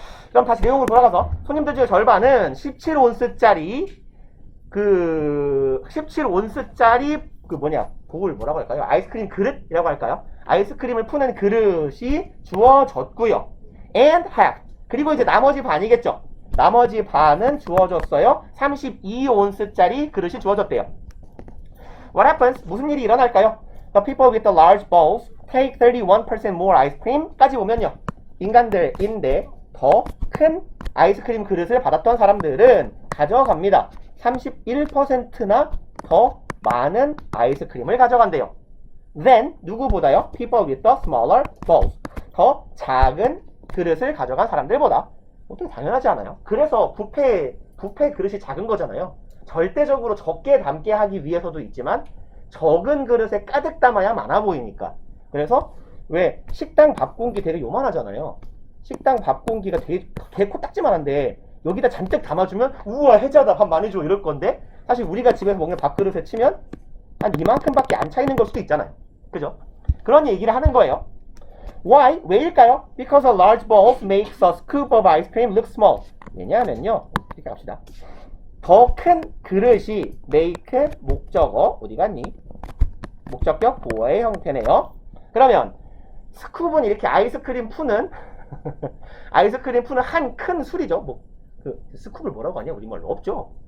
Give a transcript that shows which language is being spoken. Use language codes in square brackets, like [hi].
[ko] 그럼 다시 내용으로 돌아가서 손님들 중에 절반은 17온스짜리 17온스짜리 볼 뭐라고 할까요? 아이스크림 그릇이라고 할까요? 아이스크림을 푸는 그릇이 주어졌고요. [en] and have [ko] 그리고 이제 나머지 반이겠죠. 나머지 반은 주어졌어요. 32온스짜리 그릇이 주어졌대요. [en] What happens? [ko] 무슨 일이 일어날까요? [en] The people with the large bowls take 31% more ice cream [ko] 까지 보면요. 인간들인데 더 큰 아이스크림 그릇을 받았던 사람들은 가져갑니다. 31%나 더 많은 아이스크림을 가져간대요. Then 누구보다요? [en] People with the smaller bowls [ko] 더 작은 그릇을 가져간 사람들보다. 어떻게 당연하지 않아요? 그래서 뷔페 그릇이 작은 거잖아요. 절대적으로 적게 담게 하기 위해서도 있지만 적은 그릇에 가득 담아야 많아 보이니까. 그래서 왜 식당 밥 공기 되게 요만하잖아요. 식당 밥 공기가 되게 코딱지만한데 여기다 잔뜩 담아주면 우와 해자다 밥 많이 줘 이럴 건데 사실 우리가 집에서 먹는 밥그릇에 치면 한 이만큼밖에 안 차이는 걸 수도 있잖아요. 그죠? 그런 얘기를 하는 거예요. [en] Why? [ko] 왜일까요? [en] Because a large bowl makes a scoop of ice cream look small. [ko] 왜냐하면요. 이렇게 갑시다. 더 큰 그릇이 make 목적어 어디 갔니? 목적격 보어의 형태네요. 그러면 스쿱은 이렇게 아이스크림 푸는 한 큰 술이죠. 스쿱을 뭐라고 하냐? 우리말로 없죠.